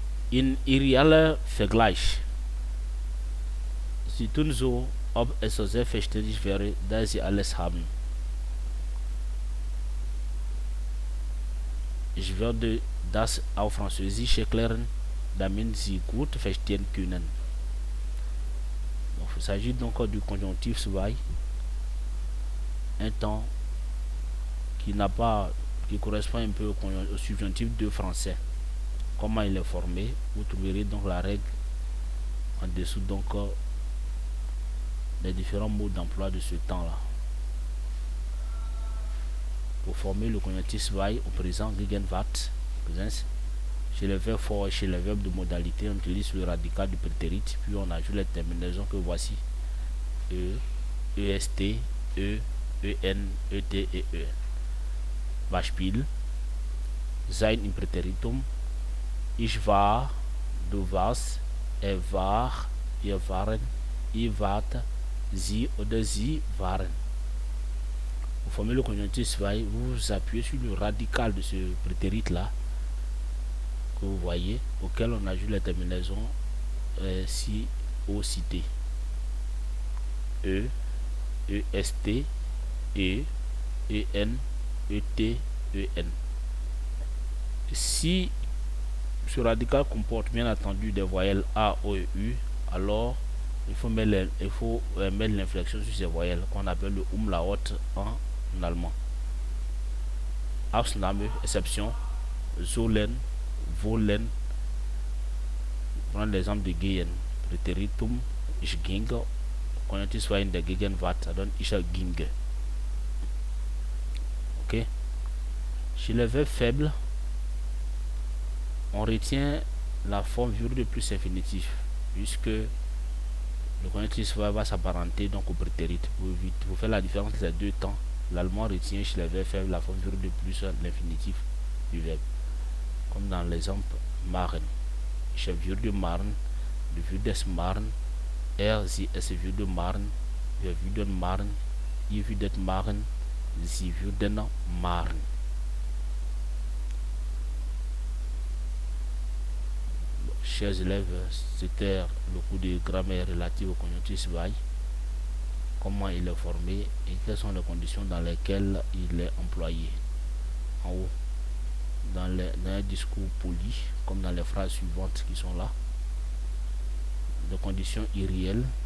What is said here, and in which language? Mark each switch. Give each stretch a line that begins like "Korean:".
German: In realer Vergleich. Sie tun so, ob es so selbstverständlich wäre, dass sie alles haben. Ich werde das auf Französisch erklären, damit Sie gut verstehen können.
French: Il s'agit donc du conjonctif 2, un temps qui correspond un peu au subjonctif de français. Comment il est formé? Vous trouverez donc la règle en dessous, donc les différents mots d'emploi de ce temps-là. Pour former le conjonctif 2 au présent, Gegenwart, présence, chez les verbes forts et chez les verbes de modalité, on utilise le radical du prétérit, puis on ajoute les terminaisons que voici: E, EST, E, EN, ET et E.
German: Beispiel: sein im Präteritum, ich war, du warst, er war, ihr waren, ihr wart, sie oder sie waren.
French: Pour former le conjonctif 2, vous appuyez sur le radical de ce prétérit-là, que vous voyez, auquel on ajoute les terminaisons si au cité: E, EST, E, EN, ET, EN. Si ce radical comporte bien entendu des voyelles A, O et U, alors il faut mettre l'inflexion sur ces voyelles qu'on appelle le umlaut en allemand. Ausnahme, exception: sollen, wollen. Prendre l'exemple de gehen.
German: Präteritum, ich ging. Konjunktiv 2 in der Gegenwart,
French: ça donne
German: ich ging. Ok.
French: Chez le verbe faible, on retient la forme virgule plus infinitif, puisque le conjonctif 2 va s'apparenter donc au prétérit. Pour faire la différence entre les deux temps, l'allemand retient chez les verbes faibles la forme virgule plus l'infinitif du verbe. Comme dans l'exemple machen.
German: Ich würde machen, du würdest machen, sie es würde machen, wir würden machen, ihr würdet machen, sie würden machen.
French: Chers élèves, c'était le cours de grammaire relative au conjonctif 2, comment il est formé et quelles sont les conditions dans lesquelles il est employé. En haut, dans les discours polis, comme dans les phrases suivantes qui sont là, de conditions irréelles,